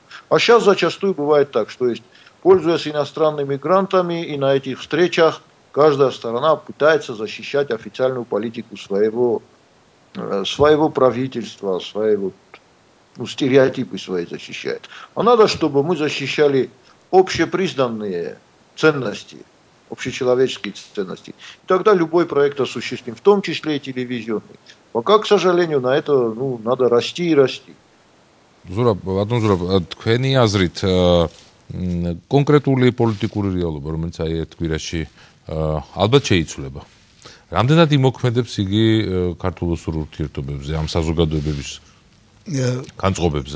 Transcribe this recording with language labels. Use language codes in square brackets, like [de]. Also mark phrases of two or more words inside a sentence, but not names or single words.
[ru] А сейчас зачастую бывает так, что есть, пользуясь иностранными грантами, и на этих встречах каждая сторона пытается защищать официальную политику своего правительства, стереотипы свои защищает. А надо, чтобы мы защищали общепризнанные ценности, общечеловеческие ценности. И тогда любой проект осуществим, в том числе и телевизионный. Пока, к сожалению, на это надо расти и расти. [ka] Ზურაბ, თქვენი აზრით კონკრეტული პოლიტიკური რეალობა, რომელიც აი ერთ კვირაში ალბათ შეიცვლება. რამდენად იმოქმედებს იგი ქართულ-რუსულ ურთიერთობებზე, ამ საზოგადოებების განწყობებზე?